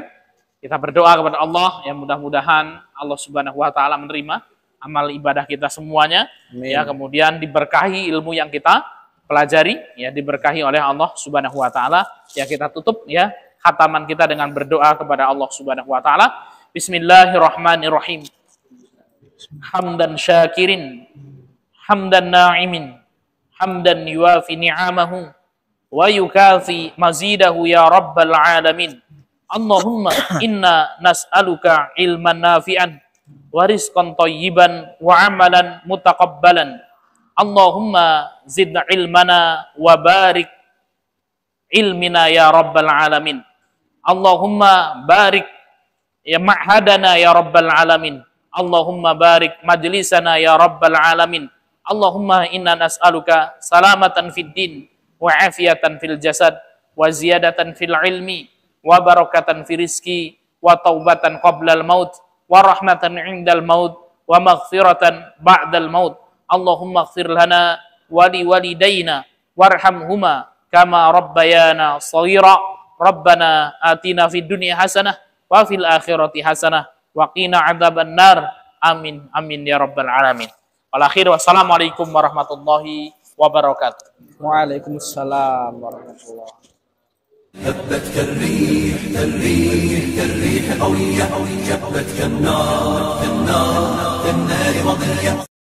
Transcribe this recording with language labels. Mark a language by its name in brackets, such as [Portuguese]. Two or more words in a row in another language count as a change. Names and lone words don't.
[Indonesian] Kita berdoa kepada Allah yang mudah-mudahan Allah [Arabic] سبحانه وتعالى [Indonesian] menerima amal ibadah kita semuanya. Amin. Ya, kemudian diberkahi ilmu yang kita pelajari, ya diberkahi oleh Allah [Arabic] سبحانه وتعالى. [Indonesian] Ya, kita tutup ya khataman kita dengan berdoa kepada Allah [Arabic] سبحانه وتعالى. بسم الله الرحمن الرحيم. حمدا شاكرين، حمدا ناعمين، حمدا يوافي نعمه ويكافئ مزيده يا رب العالمين. اللهم إنا نسألك علما نافعا ورزقا طيبا وعملا متقبلا. اللهم زد علمنا وبارك علمنا يا رب العالمين. اللهم بارك يا معهدنا يا رب العالمين. اللهم بارك مجلسنا يا رب العالمين. اللهم إنا نسألك سلامة في الدين وعافية في الجسد وزيادة في العلم وبركة في الرزق وتوبة قبل الموت ورحمة عند الموت ومغفرة بعد الموت. اللهم اغفر لنا ولوالدينا وارحمهما كما ربيانا صغيرا. ربنا آتنا في الدنيا حسنة وفي الآخرة حسنة وقنا عذاب النار. آمين آمين يا رب العالمين. والآخر والسلام عليكم ورحمة الله وبركاته. وعليكم السلام ورحمة الله. هبت كالريح كالريح كالريح قوية، شبت كالنار كالنار كالنار مضية.